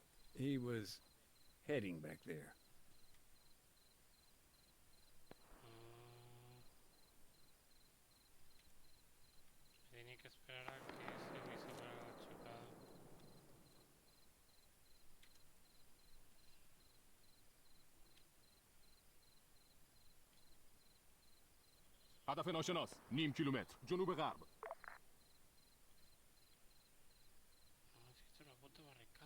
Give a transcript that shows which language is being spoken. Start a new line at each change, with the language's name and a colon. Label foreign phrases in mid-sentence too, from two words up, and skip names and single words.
English: He was heading back there.
Spanish: Tenía que esperar a que ese güey se hubiera chocado.
Persian: هدف ناشناس نیم کیلومتر جنوب غرب.
Spanish: No, es que la puta barricada.